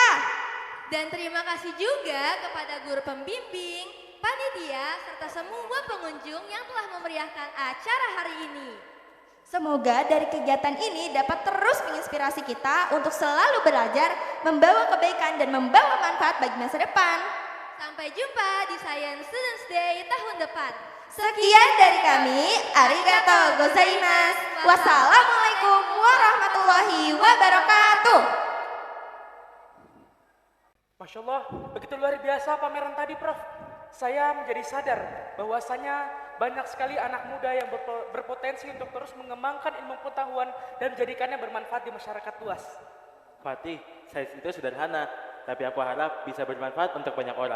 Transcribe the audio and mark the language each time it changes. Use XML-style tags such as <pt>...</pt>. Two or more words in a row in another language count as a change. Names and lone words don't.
<id>Dan terima kasih juga kepada guru pembimbing, panitia, serta semua pengunjung yang telah memeriahkan acara hari ini. Semoga dari kegiatan ini dapat terus menginspirasi kita untuk selalu belajar, membawa kebaikan dan membawa manfaat bagi masa depan. Sampai jumpa di Science Students Day tahun depan. Sekian dari kami,</id> <ja>ありがとうございます.</ja> <ar>والسلام عليكم ورحمة الله وبركاته. ما شاء الله,</ar> <id>begitu luar biasa pameran tadi, Prof. Saya menjadi sadar bahwasanya banyak sekali anak muda yang berpotensi untuk terus mengembangkan ilmu pengetahuan dan menjadikannya bermanfaat di masyarakat luas. Fatih, sains itu sederhana, tapi aku harap bisa bermanfaat untuk banyak orang.</id>